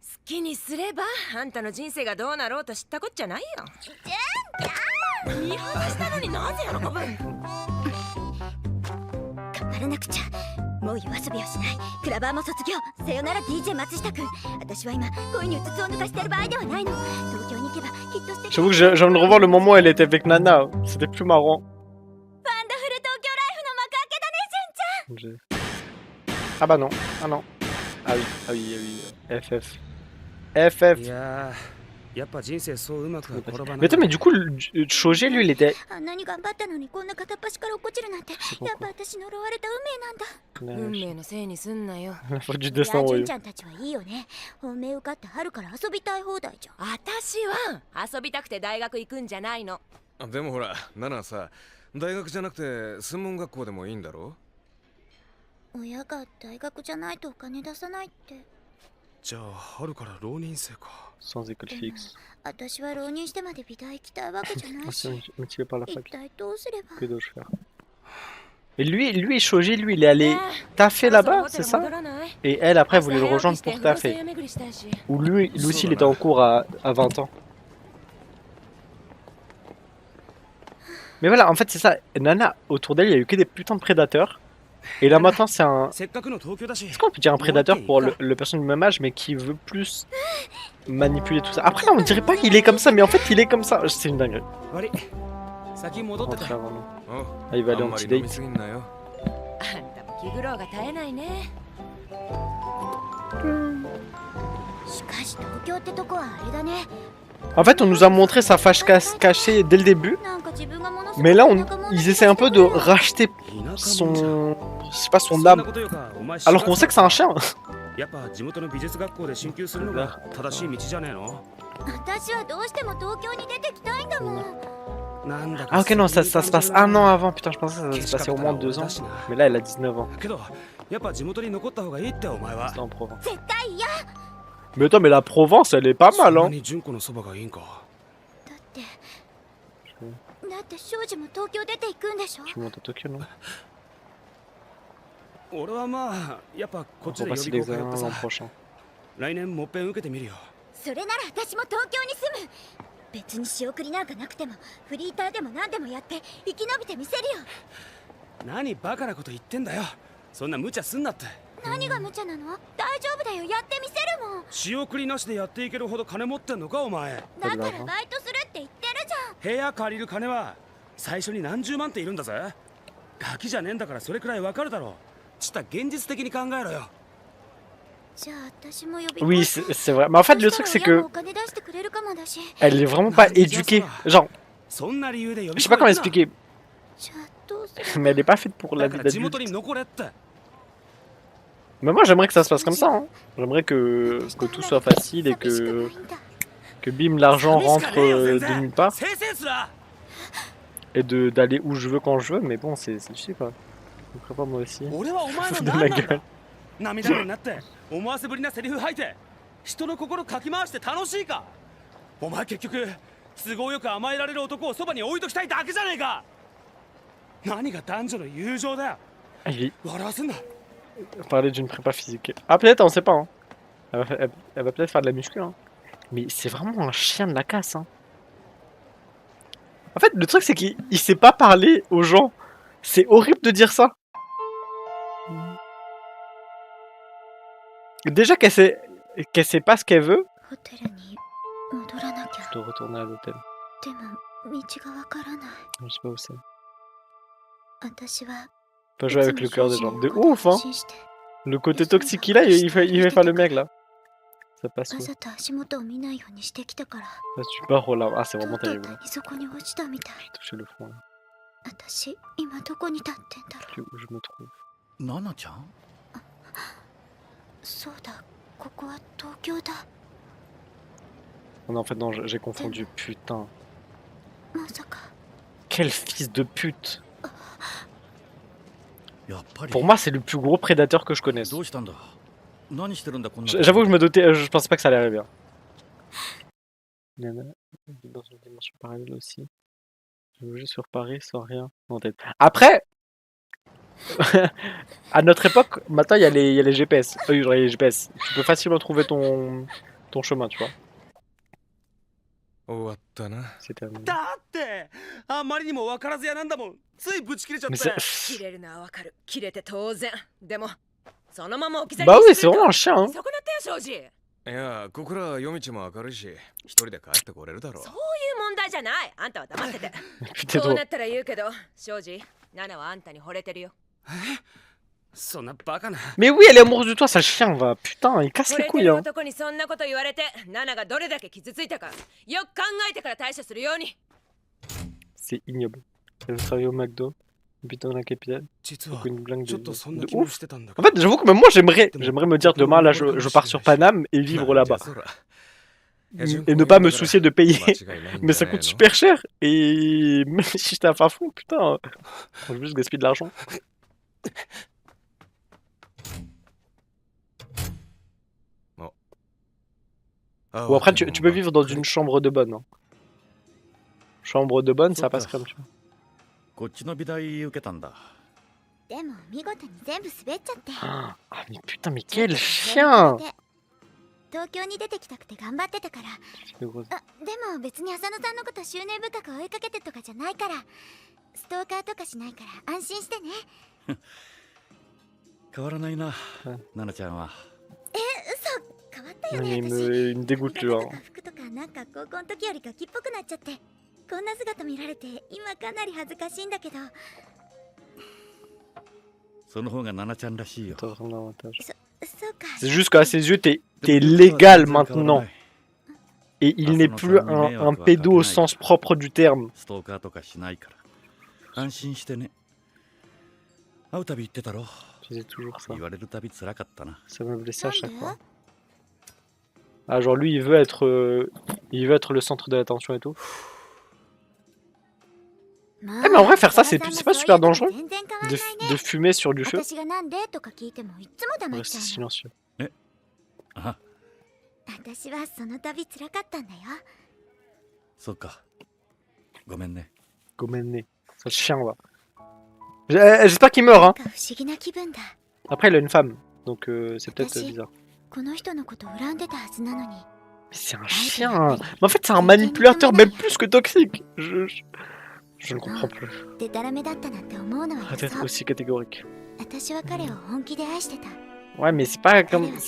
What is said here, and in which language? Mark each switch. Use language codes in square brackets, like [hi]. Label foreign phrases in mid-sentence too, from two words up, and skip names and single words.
[ja] 好きにすればあんたの人生がどうなろうと知ったこっちゃないよ見放したのになぜ喜ぶ頑張らなくちゃもう夜遊びをしないクラバーも卒業さよなら DJ 松下くん私は今恋にうつつを抜かしてる場合ではないの東京に行けばきっと素敵 [fr] J'avoue que j'ai envie de revoir le moment où elle était avec Nana. C'était plus marrant. [ja] ワンダフル東京ライフの幕開けだねしゅんちゃん [fr] Ah bah non. Ah non. Ah oui. Ah oui, ah oui. FF. FF. [ja] いやーやっぱ人生そううまくは転ばない [fr] Mais attends, mais du coup, Shoji, lui, il était... [ja] あんなに頑張ったのにこんな片っ端から落っこちるなんてやっぱ私呪われた運命なんだ運命のせいにすんなよ [fr] La faute du [ja] いや [fr] destin, [ja] 純 [fr] oui. [ja] ちゃんたちはいいよね本命受かって春から遊びたい放題じゃん私は遊びたくて大学行くんじゃないのでもほら、ナナさ、大学じゃなくて専門学校でもいいんだろ？親が大学じゃないとお金出さないってじゃあ春から浪人生か [fr] Sans école [ja] でも [fr] fixe. [ja] 私は浪人してまで美大行きたいわけじゃない [fr] Ah, [ja] し [fr] c'est motivé par la [ja] 一 [fr] fac. [ja] 体どうすれば [fr] Que dois-je faire? Et lui, Shoji, lui, il est allé taffer là-bas, c'est ça? Et elle, après, voulait le rejoindre pour taffer. Ou lui aussi, il était en cours à 20 ans. Mais voilà, en fait, c'est ça. Nana, autour d'elle, il y a eu que des putains de prédateurs. Et là, maintenant, c'est un... [ja] せっかくの東京だし [fr] Est-ce qu'on peut dire un prédateur pour le personne du même âge, mais qui veut plus manipuler tout ça? Après, là, on dirait pas qu'il est comme ça, mais en fait, il est comme ça. C'est une dinguerie. [ja] 悪い先戻って [fr] Rentrer [ja] た [fr] avant nous. [ja] おう [fr] Ah, il va aller [ja] あ [fr] en [ja] んま [fr] petit [ja] り飲み [fr] date. [ja] すぎんなよ。あんたも気苦労が絶えないねしかし東京ってとこはあれだね [fr] En fait, on nous a montré sa fâche cachée dès le début. [ja] なんか自分がものすごく [fr] Mais là, [ja] 田舎者 [fr] ils essaient un peu de racheter [ja] 田舎者じゃん [fr] son... Je sais pas, son [ja] そんな [fr] âme. [ja] ことよかお前 [fr] Alors qu'on sait que c'est un chien. [ja] やっぱ地元の美術学校で進級するのが正しい道じゃねえの私はどうしても東京に出てきたいんだもんなんだか [fr] Ah ok, non, ça se passe un an avant. Putain, je pensais que ça se [ja] けし [fr] passait [ja] か [fr] au [ja] けたら [fr] moins [ja] 俺 [fr] 2 ans. [ja] だしな [fr] Mais là, elle a 19 ans. [ja] けどやっぱ地元に残った方がいいってお前は [fr] C'était en Provence. [ja] 絶対嫌 [fr] Mais attends, mais la Provence, elle est pas [ja] そ [fr] mal, [ja] んな [fr] hein. [ja] に純子のそばがいいんかだって庄司も東京出ていくんでしょ [fr] Tu montes à Tokyo, non? [ja] 俺はまあやっぱこっち [fr] On [ja] で [fr] va [ja] 予 [fr] passer [ja] 備校 [fr] l'examen [ja] 通って [fr] l'an [ja] さ [fr] prochain. [ja] 来年もっぺん受けてみるよそれなら私も東京に住む別に仕送りなんかなくてもフリーターでも何でもやって生き延びてみせるよ何バカなこと言ってんだよそんな無茶すんなって何が無茶なの大丈夫だよやってみせるもん仕送りなしでやっていけるほど金持ってんのかお前だからバイトするって言ってるじゃん部屋借りる金は最初に何十万っているんだぜガキじゃねえんだからそれくらいわかるだろうちった現実的に考えろよじゃあ私も呼び [fr] Oui, c'est vrai. Mais en fait, le truc, c'est que [ja] お金出してくれるかもだし [fr] elle est vraiment pas éduquée. Genre, [ja] そんな理由で呼 [fr] je [ja] び [fr] sais pas [ja] 込 [fr] comment [ja] めるな [fr] expliquer. [ja] じゃあどうする [fr] Mais elle est pas faite pour la [ja] だ [fr] vie [ja] から地元 [fr] d'adulte. [ja] に残れって [fr] Mais moi, j'aimerais que ça se passe comme ça, hein. J'aimerais que tout soit facile et [ja] 寂しくないん [fr] que [ja] だ [fr] bim, l'argent [ja] 寂しか [fr] rentre [ja] ねえよ全 [fr] de [ja] 然 [fr] nulle part [ja] せいせいすら [fr] et d'aller où je veux quand je veux. Mais bon, c'est difficile, quoi. Je ferai pas moi aussi. [ja] 俺はお前の [fr] Fous de [ja] 何 [fr] ma [ja] なんだ [fr] gueule. [ja] 涙目になって思わせぶりなセリフ吐いて人の心かき回して楽しいかお前結局都合よく甘えられる男をそばに置いときたいだけじゃねえか何が男女の友情だよ [fr] Ah, il [ja] 笑わせんな [fr] parlait d'une prépa physique. Ah, peut-être, on sait pas, hein. Elle va peut-être faire de la muscu, hein. Mais c'est vraiment un chien de la casse, hein. En fait, le truc, c'est qu'il sait pas parler aux gens. C'est horrible de dire ça. Déjà qu'elle sait pas ce qu'elle veut. [ja] ホテルに戻らなきゃ。 [fr] Je dois retourner à l'hôtel. [ja] でも道がわからない。 [fr] Je sais pas où c'est. [ja] 私は [fr] Pas jouer avec le cœur des gens. De [ja] いつも [fr] ouf, hein. [ja] 信じて [fr] Le côté toxique qu'il a, il fait faire le mec là. Ça passe [ja] わ [fr] où? [ja] ざと足元を見ないようにしてきたから、 [fr] Là, tu pars au lave. Ah, c'est [ja] と [fr] vraiment [ja] うとう [fr] terrible. [ja] 谷底に落ちたみたい。 [fr] J'ai touché le fond là. [ja] 私今どこに立ってんだろう。 [fr] Où je me trouve. [ja] ナナちゃん？そうだ、ここは東京だ。 [fr] Oh non, en fait, non, j'ai confondu. Putain. [ja] まさか [fr] Quel fils de pute. [ja] やっぱり。 [fr] Pour moi, c'est le plus gros prédateur que je connaisse. [ja] どうしたんだ？何してるんだこんな。 [fr] J'avoue que je me doutais, je pensais pas que ça allait arriver. Nana, dans une dimension parallèle aussi. Je bougeais sur Paris sans rien en tête. Après, à notre époque, maintenant il y a les GPS. Oui, genre les GPS. Tu peux facilement trouver ton chemin, tu vois. [ja] 終わったな。 [fr] C'est terminé. [ja] だってあまりにも分からずやなんだもん。ついブチ切れちゃっ [fr] Mais [ja] て。 [fr] c'est... [ja] 切れるのはわかる。切れて当然。でもそのまま置き去り [fr] Bah [ja] に [fr] oui, [ja] す [fr] c'est [ja] ると [fr] vraiment un chien, hein. [ja] そこなってよ庄司。いや、ここら夜道も明るいし、一人で帰ってこれるだろうそう。いう問題じゃない。あんたは黙ってて。 [fr] Putain, [ja] そう [fr] trop. [ja] なったら言うけど、庄司、ナナはあんたに惚れてるよ。そんなバカな。 [fr] Mais oui, elle est amoureuse de toi, sale chien, va. Putain, il casse [ja] 惚 [fr] les [ja] れて [fr] couilles, [ja] る [fr] hein. [ja] 男にそんなこと言われて、ナナがどれだけ傷ついたか、よく考えてから対処するように。 [fr] C'est ignoble. Elle veut travailler au McDo. Putain, dans la capitale. [ja] 実は [fr] Donc une blague [ja] ちょっとそんな [fr] de [ja] 気も [fr] ouf. [ja] してたんだ [fr] En fait, j'avoue que même moi, j'aimerais me dire demain, là, je pars sur Paname et vivre là-bas. Et ne pas me soucier de payer. Mais ça coûte super cher. Et même si j'étais à fin fond, putain, je vais juste gaspiller de l'argent. Ou après, tu peux vivre dans une chambre de bonne. Hein. Chambre de bonne, ça passe comme tu vois. [ja] こっちの美大受けたんだ。でも見事に全部滑っちゃって。 [fr] Ah, mais putain, mais quel chien! [ja] 東京に出てきたくて頑張ってたから。 [fr] C'est gros. [ja] あ、でも別に浅野さんのこと執念深く追いかけてとかじゃないから。ストーカーとかしないから安心してね。変わらないな、ナナちゃんは。嘘、変わったよ [fr] Il [ja] ね私。 [fr] me dégoûte, lui. [ja] と [fr] Hein. [ja] か服とかなんか高校の時よりガキっぽくなっちゃって。こんな姿見られて今かなり恥ずかしいんだけど。その方がナナちゃんらしいよ。 [fr] T'as vraiment l'avantage. [ja] そうか。 [fr] C'est juste qu'à ses yeux, t'es légal maintenant. Et il n'est plus un pédo au sens propre du terme. [ja] ストーカーとかしないから。安心してね。会うたび言ってたろ。 [fr] Je disais toujours ça. [ja] 言われるたび辛かったな。 [fr] Ça me blessait à chaque [ja] なん [fr] fois. [ja] で？ [fr] Ah, genre lui, il veut être le centre de l'attention et tout. mais en vrai, faire ça, c'est pas super dangereux [ja] 全然変わんないね。 [fr] De fumer sur du feu. [ja] 私がなんでとか聞いてもいつも黙っ [fr] Rester [ja] ちゃうの。 [fr] silencieux. [ja] あ、私はその度辛かったんだよ。そっか。ごめんね。 [fr] Gomené. Ça chien, va. J'espère qu'il meurt, [ja] な [fr] hein. [ja] んか不思議な気分だ。 [fr] Après, il a une femme. Donc, c'est peut-être Merci. bizarre. [ja] この人のこと恨んでたはずなのに。 [fr] Mais c'est un chien. Mais en fait, c'est un manipulateur, même plus que toxique. Je ne comprends plus. [ja] でたらめだったなんて思うのは [fr] Arrête d'être [ja] 嘘。 [fr] aussi catégorique. [ja] 私は彼を本気で愛してた。 [fr] Ouais, mais c'est pas [ja] 彼 [fr] comme, [ja] はそ